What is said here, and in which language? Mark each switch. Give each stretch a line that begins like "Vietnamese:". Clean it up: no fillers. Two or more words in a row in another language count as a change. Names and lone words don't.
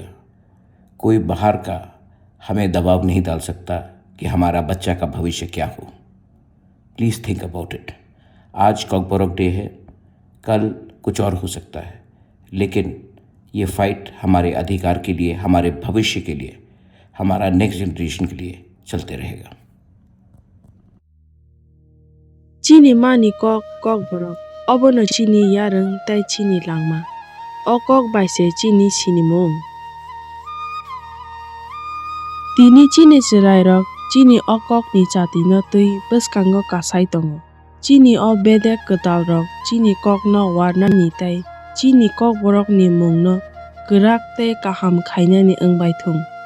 Hindi: कोई बाहर का हमें दबाव नहीं डाल सकता कि हमारा बच्चा का भविष्य क्या हो।
English: Please think about it.
Hindi: आज कॉकबोरोक डे है, कल कुछ और हो सकता है, लेकिन ये फाइट हमारे अधिकार के लिए, हमारे भविष्य के लिए, हमारा
English: next generation
Hindi: के लिए चलते रहेगा।
Kok Borok: Chini mani kok obono chini yareng tai chini langma o kok baise chini chini mong tini chini chirai rok chini o kok ni chati no tui bwskango kasai tongo chini o bede kwtal rok chini kok no warna ni tai chini kokborok ni mung no kwrak tei kaham khainani wngbai thung